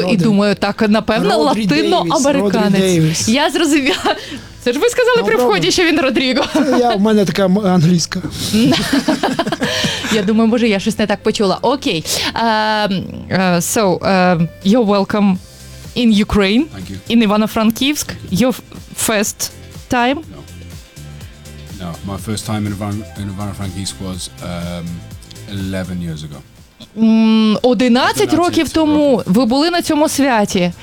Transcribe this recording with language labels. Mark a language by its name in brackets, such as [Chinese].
[Ukrainian] І думаю, так, напевно, латиноамериканець. Я зрозуміла. Це ж ви сказали при вході, що він Родріго. У мене така англійська. Я думаю, може, я щось не так почула. Окей. [English] So, you're welcome in Ukraine. Thank you. In Ivano-Frankivsk. Your first time? No. No, my first time in Ivano-Frankivsk was 11 years ago. [Ukrainian] 11 років тому ви були на цьому святі.